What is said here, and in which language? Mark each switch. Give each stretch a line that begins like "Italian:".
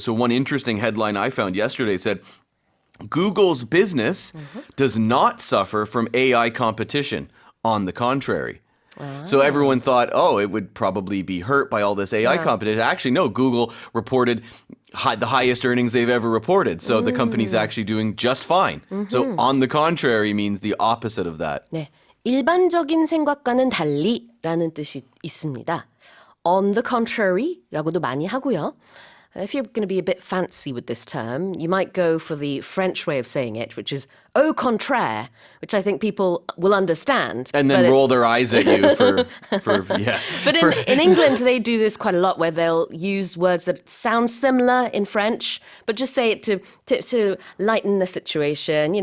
English: So one interesting headline I found yesterday said, Google's business does not suffer from AI competition. On the contrary. So everyone thought, oh, it would probably be hurt by all this AI competition. Actually, no, Google reported the highest earnings they've ever reported. So the company's actually doing just fine. So on the contrary means the opposite of that.
Korean: 네, 일반적인 생각과는 달리라는 뜻이 있습니다.
English: On the contrary
Korean: 라고도 많이 하고요.
English: If you're going to be a bit fancy with this term, you might go for the French way of saying it, which is au contraire, which I think people will understand. And then it's- roll their eyes at you for yeah. But in England, they do this quite a lot where they'll use words that sound similar in French, but just say it to lighten the situation.